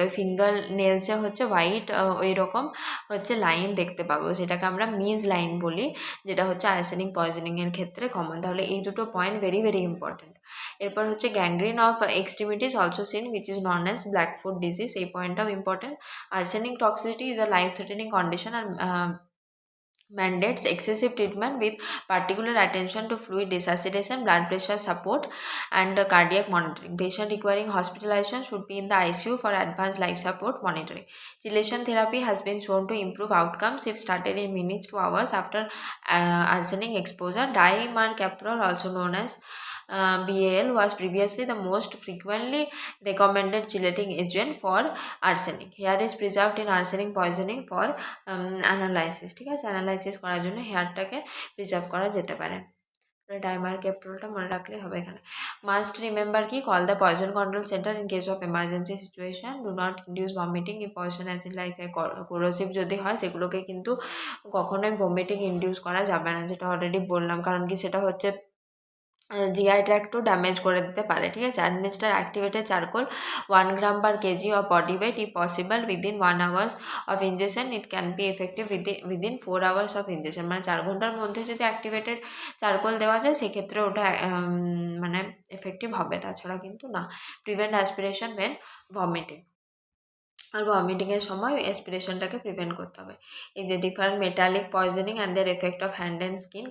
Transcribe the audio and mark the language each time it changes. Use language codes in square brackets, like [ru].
[bn] ওই ফিঙ্গার নেলসে হচ্ছে হোয়াইট ওই রকম হচ্ছে লাইন দেখতে পাবো, সেটাকে আমরা মিজ লাইন বলি, যেটা হচ্ছে আর্সেনিক পয়জনিংয়ের ক্ষেত্রে কমন। তাহলে এই দুটো পয়েন্ট ভেরি ভেরি ইম্পর্টেন্ট। এরপর হচ্ছে [en] Gangrene of extremities also seen which is known as black foot disease. [bn] এই পয়েন্টটাও important. [en] Arsenic toxicity is a life threatening condition আর mandates excessive treatment with particular attention to fluid resuscitation, blood pressure support and cardiac monitoring. Patient requiring hospitalization should be in the ICU for advanced life support monitoring. Chelation therapy has been shown to improve outcomes if started in minutes to hours after arsenic exposure. Dimercaprol, also known as BAL, was previously the most frequently recommended chelating agent for arsenic. Hair is preserved in arsenic poisoning for analysis, ঠিক আছে। [bn] Analysis করার জন্য হেয়ারটাকে preserve করা যেতে পারে। ডাইমারক্যাপ্রলটা মনে রাখলেই হবে এখানে। [en] Must remember কি, call the poison control centre in case of emergency situation. [bn] Do not induce vomiting. এই পয়জন অ্যাসিড লাইক কোরোসিভ যদি হয় সেগুলোকে কিন্তু কখনোই ভমিটিং ইন্ডিউস করা যাবে না, যেটা অলরেডি বললাম, কারণ কি সেটা হচ্ছে জিআই ট্র্যাক্টও ড্যামেজ করে দিতে পারে, ঠিক আছে। [en] Administer activated charcoal 1 gram per kg of body weight if possible within 1 hours of ingestion. It can be effective within 4 hours of ingestion. [bn] মানে 4 ঘন্টার মধ্যে যদি অ্যাক্টিভেটেড চারকোল দেওয়া যায় সেক্ষেত্রে ওটা মানে এফেক্টিভ হবে, তাছাড়া কিন্তু না। Prevent aspiration when vomiting. আর ভমিটিংয়ের সময় অ্যাসপিরেশনটাকে প্রিভেন্ট করতে হবে। [en] এই যে different metallic poisoning and their effect of hand and skin.